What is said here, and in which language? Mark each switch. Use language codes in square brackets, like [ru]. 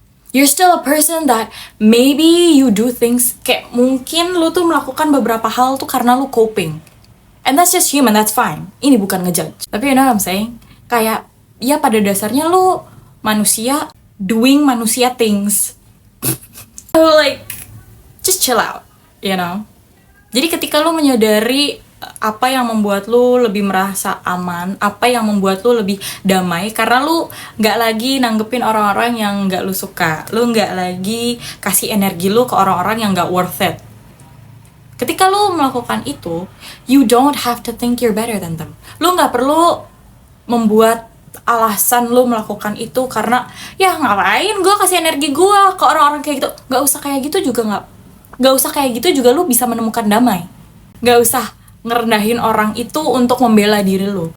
[en] You're still a person that maybe you do things [id] kayak mungkin lu tuh melakukan beberapa hal tuh karena lu coping. [en] And that's just human, that's fine. [id] Ini bukan ngejudge. [en] Tapi you know what I'm saying? [id] Kayak ya pada dasarnya lu manusia doing manusia things. [en] So like just chill out, you know. [id] Jadi ketika lu menyadari apa yang membuat lu lebih merasa aman, apa yang membuat lu lebih damai, karena lu nggak lagi nanggepin orang-orang yang nggak lu suka, lu nggak lagi kasih energi lu ke orang-orang yang nggak worth it. Ketika lu melakukan itu, [en] you don't have to think you're better than them. [id] Lu nggak perlu membuat alasan lu melakukan itu karena ya ngapain gue kasih energi gue ke orang-orang kayak gitu. Nggak usah kayak gitu juga, nggak usah kayak gitu juga lu bisa menemukan damai. Nggak usah ngerendahin orang itu untuk membela diri lu.